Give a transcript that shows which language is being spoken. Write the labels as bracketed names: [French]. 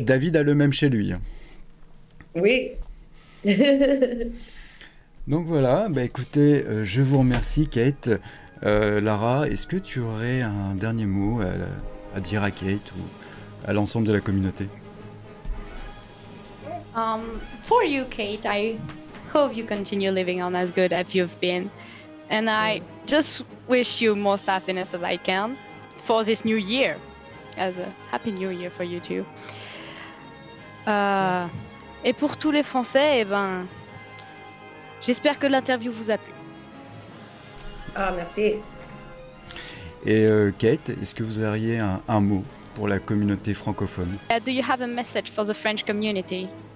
[French] David a le même chez lui. Oui. Donc voilà, bah écoutez, je vous remercie Kate. Lara, est-ce que tu aurais un dernier mot à dire à Kate ou à l'ensemble de la communauté? [English] For you, Kate, I hope you continue living on as good as you've been. And I just wish you most happiness as I can for this new year. As a happy new year for you too. [French] Et pour tous les Français, j'espère que l'interview vous a plu. Ah, merci. Et Kate, est-ce que vous auriez un mot pour la communauté francophone? [English] Do you have a message for the French community?